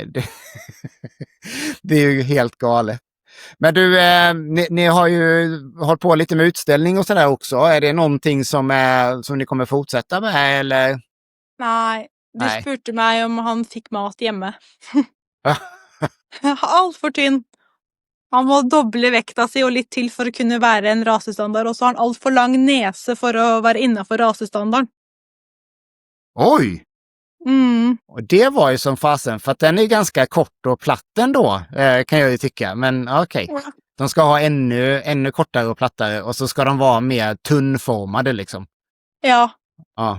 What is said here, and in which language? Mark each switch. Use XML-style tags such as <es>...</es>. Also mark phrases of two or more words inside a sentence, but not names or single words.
<sv>Det är ju helt galet. Men du, ni har ju hållit på lite med utställning och sådär också. Är det någonting som ni kommer fortsätta med eller? Nej, du Nej.</sv> <no>spurte mig om han fick mat hemma. Allt för tynn. Han må doble vekta si og litt til for å kunne være en rasestandard, og så har han altfor lang nese for å være innenfor rasestandarden.</no> <sv>Oj! Mm. Och det var ju som fasen, för att den är ganska kort och platt ändå, kan jag ju tycka. Men okej. Ja. De ska ha ännu kortare och plattare och så ska de vara mer tunnformade liksom. Ja, Ja,</sv>